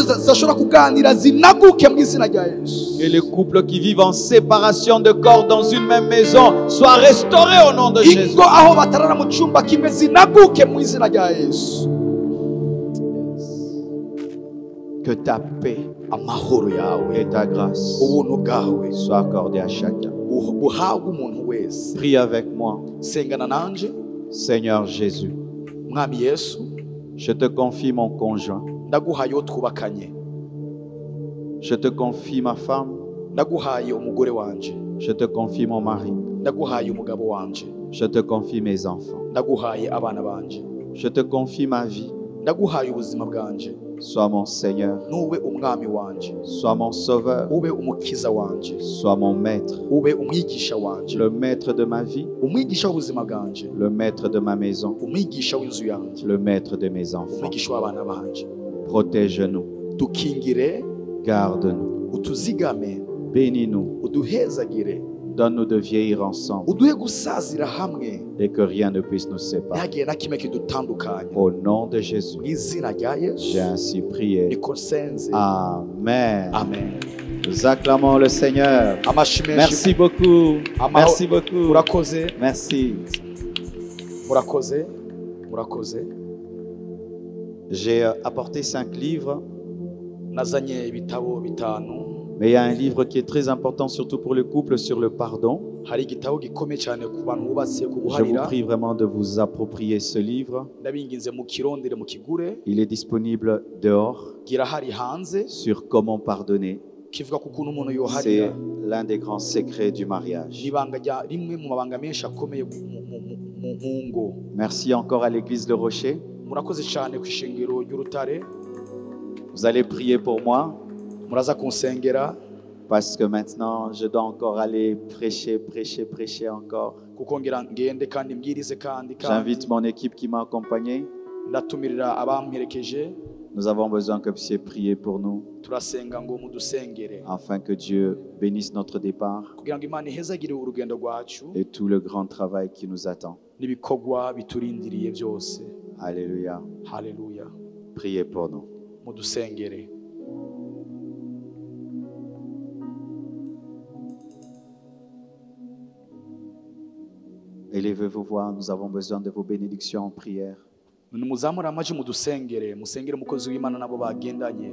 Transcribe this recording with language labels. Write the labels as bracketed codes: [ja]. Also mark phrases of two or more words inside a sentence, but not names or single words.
[fr] Que les couples qui vivent en séparation de corps dans une même maison soient restaurés au nom de Jésus. Que ta paix [rn] amahoro yawe [fr] et ta grâce [rn] ubuntu bwawe [fr] soient accordées à chacun. [rn] buhabwe umuntu wese. [fr] Prie avec moi. [rn] Sengana nanje. [fr] Seigneur Jésus, [rn] Mwami Yesu, [fr] je te confie mon conjoint. [rn] ndaguhaye uwo twubakanye. [fr] Je te confie ma femme. [rn] Ndaguhaye umugore wanje. [fr] Je te confie mon mari. [rn] Ndaguhaye umugabo wanje. [fr] Je te confie mes enfants. [rn] Ndaguhaye abana banje. [fr] Je te confie ma vie. [rn] Ndaguhaye ubuzima bwanje. [fr] Sois mon Seigneur. [rn] Nube umwami wanje. [fr] Sois mon sauveur. [rn] Ube umukiza wanje. [fr] Sois mon maître. [rn] Ube umwigisha wanje. [fr] Le maître de ma vie. [rn] Umwigisha w'ubuzima bwanje. [fr] Le maître de ma maison. [rn] Umwigisha w'inzu yanje. [fr] Le maître de mes enfants. [rn] Umwigisha w'abana banje. [fr] Protège-nous. [rn] Dukingire. [fr] Garde-nous. [rn] Utuzigame. [fr] Bénis-nous. [rn] Uduhezagire. [fr] Donne-nous de vieillir ensemble [rn] Uduhe gusazira hamwe. [fr] et que rien ne puisse nous séparer. [rn] Ntihagire na kimwe kidutandukanya. [fr] Au nom de Jésus, [rn] Mu izina rya Yesu. [fr] j'ai ainsi prié. [rn] Niko nsenze. [fr] Amen. [rn] Amen. [fr] Nous acclamons le Seigneur. [rn] Amashi menshi. [fr] Merci beaucoup. Merci beaucoup. [rn] Murakoze. [fr] Merci. [rn] Murakoze. Murakoze. [fr] J'ai apporté 5 livres, [rn] Nazanye ibitabo bitanu. [fr] mais il y a un livre qui est très important, surtout pour le couple, sur le pardon. [rn] Hari igitabo gikomeye cyane ku bantu bubatse ku [fr] Je vous [rn] guharira. [fr] prie vraiment de vous approprier ce livre. [rn] Ndabinginze mu kirondere mu kigure. [fr] Il est disponible dehors [rn] Girahari hanze. [fr] sur comment pardonner. [rn] Kivuga ku kuntu umuntu [fr] C'est [rn] yoharira. [fr] l'un des grands secrets du mariage. [rn] Ibanga rya rimwe mu mabanga menshi akomeye mu ngo. [fr] Merci encore à l'église Le Rocher. [rn] Murakoze cyane ku ishengero ry'urutare. [fr] Vous allez prier pour moi [rn] Muraza kunsengera [fr] parce que maintenant je dois encore aller prêcher encore. [rn] kuko ngira ngende kandi mbwirize kandi [fr] J'invite mon équipe qui m'a accompagné. [rn] ndatumirira abamperekeje. [fr] Nous avons besoin que vous puissiez prier pour nous [rn] Turasenga ngo mudusengere [fr] afin que Dieu bénisse notre départ [rn] kugira ngo Imana ihezagire urugendo rwacu [fr] et tout le grand travail qui nous attend. [rn] n'ibikorwa biturindiriye byose. [fr] Alléluia. [rn] Haleluya. [fr] Priez pour nous. [rn] Mudusengere. [fr] Élevez vos voix, nous avons besoin de vos bénédictions en prière. [rn] Muzamura amaji mudusengere, musengere umukozi w'Imana nabo bagendanye.